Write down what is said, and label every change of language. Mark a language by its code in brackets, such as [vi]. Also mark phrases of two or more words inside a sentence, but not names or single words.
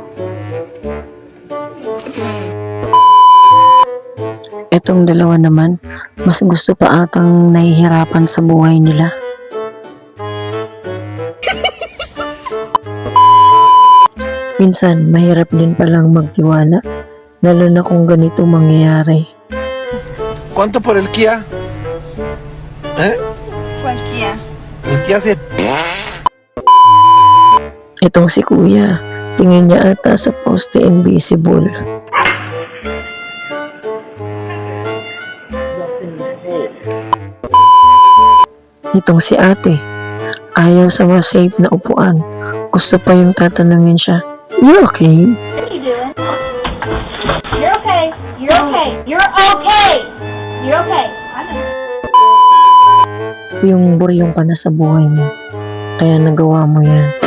[tl] Etong dalawa naman, mas gusto pa atang nahihirapan sa buhay nila. Minsan, mahirap din palang magtiwala, lalo na kung ganito mangyayari. [es] ¿Cuánto por el Kia? ¿Eh? Cualquiera. El Kia se... [tl] Itong si kuya, tingin niya ata sa poste invisible. Itong si ate, ayaw sa mga safe na upuan. Gusto pa yung tatanungin siya, [en] "You okay?" What are you doing? You're okay. You're okay. You're okay. You're okay. I know. [tl] Yung buryong ka na sa buhay mo, kaya nagawa mo yan.